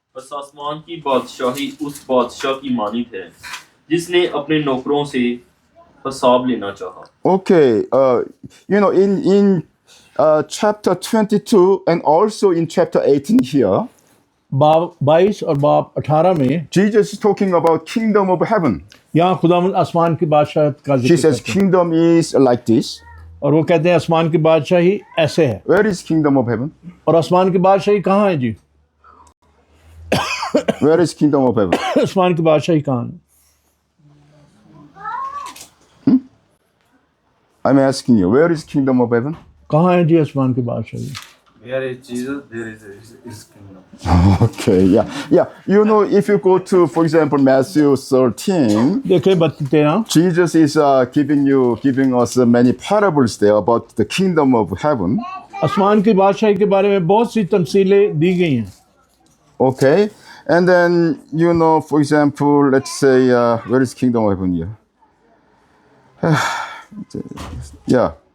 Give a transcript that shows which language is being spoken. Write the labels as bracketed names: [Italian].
[Hindi] बस आसमान की बादशाही उस बादशाह की मानित है जिसने अपने नौकरों से हिसाब लेना चाहा. [English] Okay, you know, in chapter 22 and also in chapter 18 here, [Hindi] बाब 22 और बाब 18 में [English] Jesus is talking about kingdom of heaven. [Hindi] यहाँ खुदावंद आसमान की बादशाह का [English] He [Hindi] जिक्र [English] says [Hindi] करते हैं [English] kingdom is like this. [Hindi] और वो कहते हैं आसमान की बादशाही ऐसे है. [English] Where is kingdom of heaven? [Hindi] और आसमान की बादशाही कहाँ है जी? [English] Where is kingdom of heaven? [Hindi] आसमान की बादशाही कहाँ है? [English] I'm asking you, where is kingdom of heaven? [Hindi] कहाँ है जी आसमान की बादशाही? [English] Where is Jesus, there is his kingdom. Okay, yeah. You know, if you go to, for example, Matthew 13, [Hindi] देखे 13 [English] Jesus is giving us many parables there about the kingdom of heaven. [Hindi] आसमान की बादशाही के बारे में बहुत सी तमसीलें दी गई हैं. [English] Okay, and then you know, for example, let's say, where is kingdom of heaven here? Yeah.